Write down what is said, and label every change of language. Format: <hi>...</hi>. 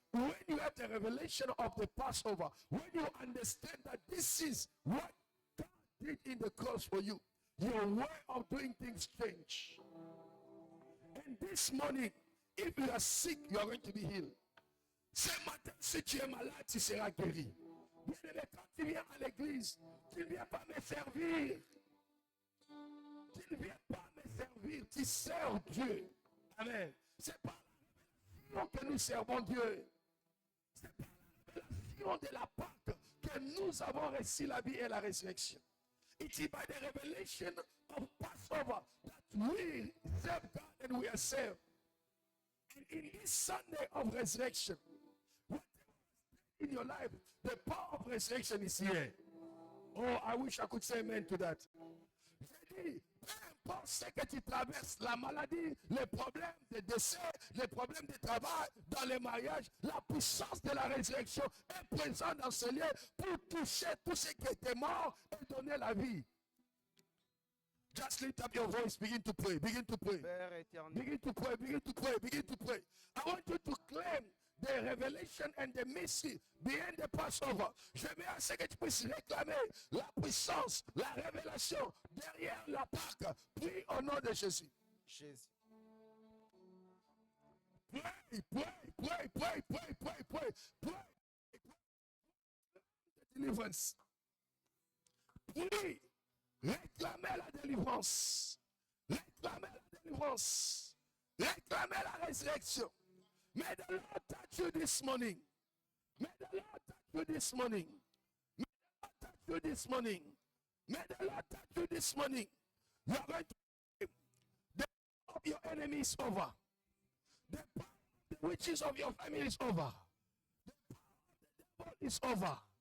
<en>When you have the revelation of the Passover, when you understand that this is what God did in the cross for you, your way of doing things change. And this morning, if you are sick, you are going to be healed.</en> <fr>Ce matin, si tu es malade, tu seras guéri. Bien-aimé, quand tu viens à l'église, tu ne viens pas me servir. Tu ne viens pas me servir, tu sers Dieu. Amen. C'est pas la révélation que nous servons Dieu. C'est pas la révélation de la Pâque que nous avons reçu la vie et la résurrection.</fr> <en>It is by the revelation of Passover that we serve God and we are saved. And in this Sunday of resurrection, whatever in your life, the power of resurrection is here. Oh, I wish I could say amen to that.</en> <fr>J'ai dit Oui, peu importe ce que tu traverses, la maladie, les problèmes de décès, les problèmes de travail, dans les mariages, la puissance de la résurrection est présente dans ce lieu pour toucher tout ce qui était mort et donner la vie.</fr> <en>Just lift up your voice, begin to pray, begin to pray.</en> <fr>Père éternel,</fr> <en>Begin to pray, begin to pray, begin to pray. I want you to claim the revelation and the mystery behind the Passover.</en> <fr>Je veux à ce que tu puisses réclamer la puissance, la révélation derrière la Pâque. Prie au nom de Jésus. Jésus.</fr> <en>Pray, pray, pray, pray, pray, pray, pray, pray. Deliverance.</en> <fr>Prie. Réclamez la délivrance. Réclamez la délivrance. Réclamez la résurrection.</fr> <en>May the Lord touch you this morning. May the Lord touch you this morning. May the Lord touch you this morning. May the Lord touch you this morning. You are going to the power of your enemy is over. The power of the witches of your family is over. The power of the devil is over.</en>